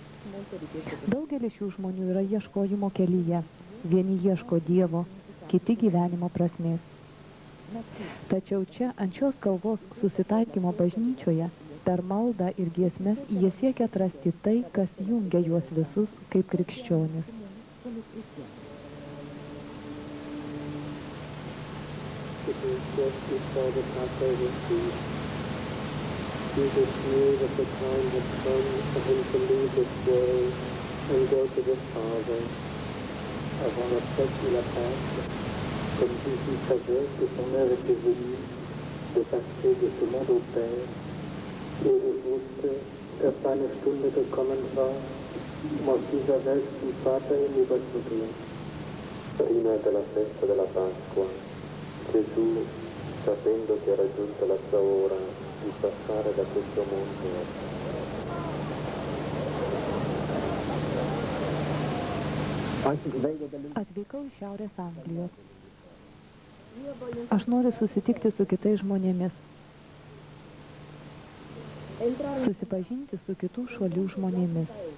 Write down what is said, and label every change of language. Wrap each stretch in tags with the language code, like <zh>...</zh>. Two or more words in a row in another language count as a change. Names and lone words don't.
<lt>Daugelis šių žmonių yra ieškojimo kelyje, vieni ieško Dievo, kiti gyvenimo prasmės. Tačiau čia, ant šios kalvos susitaikymo bažnyčioje, per maldą ir giesmes jie siekia atrasti tai, kas jungia juos visus kaip krikščionis.</lt> <en>Jesus knew that the time had come for him to leave this world and go to the Father.</en> <fr>Avant la fête de la Pâque, comme Jésus savait que son heure était venue de passer de ce monde au Père, et</fr> <de>er wusste, dass seine Stunde gekommen war, um aus dieser Welt zum Vater hinüberzugehen.</de> <it>Prima della festa della Pasqua, Gesù, sapendo che era giunta la sua ora di passare da questo mondo,</it> <lt>Atvykau iš Šiaurės Anglijos. Aš noriu susitikti su kitais žmonėmis, susipažinti su kitų šalių žmonėmis.</lt>